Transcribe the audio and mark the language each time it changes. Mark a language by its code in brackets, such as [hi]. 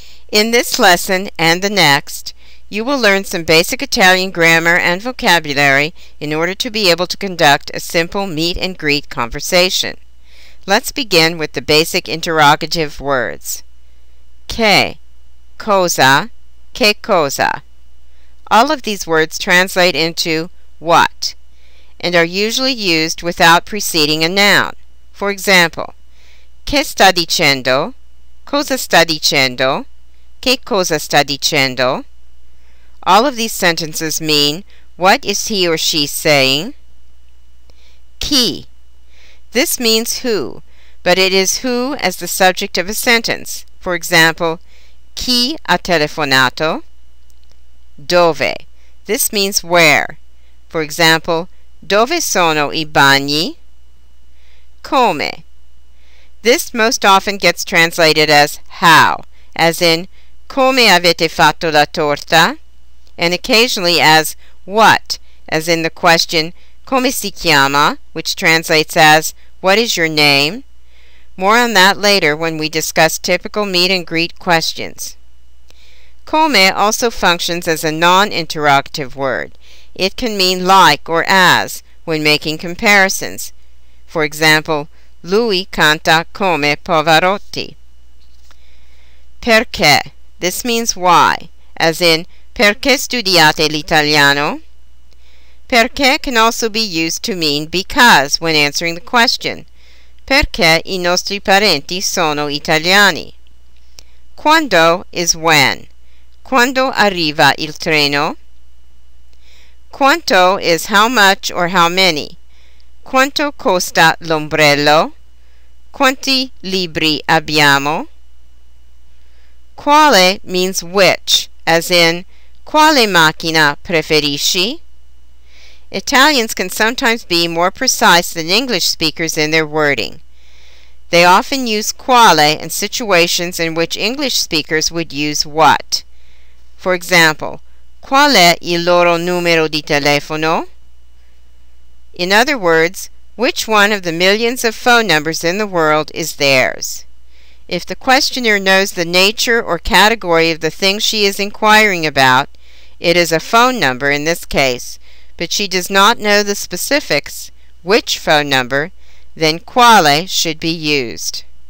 [en] In this lesson and the next, you will learn some basic Italian grammar and vocabulary in order to be able to conduct a simple meet and greet conversation. Let's begin with the basic interrogative words. [it] Che, cosa, che cosa. [en] All of these words translate into what and are usually used without preceding a noun. For example, [it] che sta dicendo, cosa sta dicendo, che cosa sta dicendo. [en] All of these sentences mean what is he or she saying. [it] Chi. [en] This means who, but it is who as the subject of a sentence. For example, [it] chi ha telefonato? Dove. [en] This means where. For example, [it] dove sono I bagni? Come. [en] This most often gets translated as how, as in [it] come avete fatto la torta? [en] And occasionally as what, as in the question [it] come si chiama, [en] which translates as what is your name? More on that later when we discuss typical meet and greet questions. Come also functions as a non-interrogative word. It can mean like or as when making comparisons. For example, [it] lui canta come Pavarotti. [en] Perché. This means why, as in [it] perché studiate l'italiano? [en] Perché can also be used to mean because when answering the question. [it] Perché I nostri parenti sono italiani? Quando [en] is when. [it] Quando arriva il treno? [en] Quanto is how much or how many. [it] Quanto costa l'ombrello? Quanti libri abbiamo? Quale [en] means which, as in [it] quale macchina preferisci? [en] Italians can sometimes be more precise than English speakers in their wording. They often use quale in situations in which English speakers would use what. For example, [it] qual è il loro numero di telefono? [en] In other words, which one of the millions of phone numbers in the world is theirs? If the questioner knows the nature or category of the thing she is inquiring about, it is a phone number in this case, but she does not know the specifics, which phone number, then quale should be used.